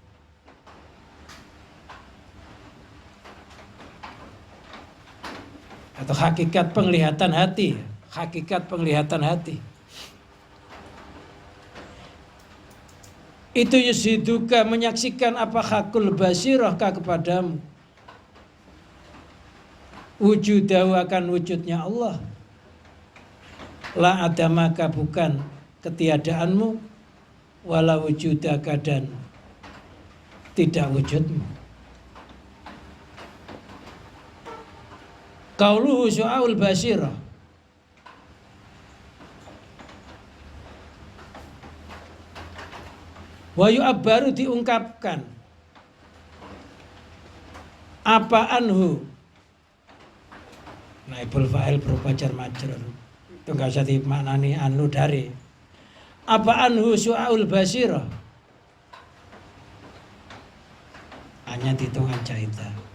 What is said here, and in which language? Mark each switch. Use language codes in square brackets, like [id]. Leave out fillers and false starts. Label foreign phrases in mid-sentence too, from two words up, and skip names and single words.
[id] atau hakikat penglihatan hati, hakikat penglihatan hati itu yushiduka, menyaksikan apa [ar] حق البصيرة [id] kepadamu, wujudahu akan wujudnya Allah, [ar] لا عدمك [id] bukan ketiadaanmu, [ar] ولا وجودك [id] dan tidak wujudmu. [ar] قوله شعاع البصيرة. ويعبر diungkapkan. [id] Apa anhu? [ar] نائب الفاعل [id] berupa [ar] جار مجرور. [id] Itu enggak usah dimaknani anu dari. Apa [ar] عنه شعاع البصيرة? [id] Hanya hitungan jahitan.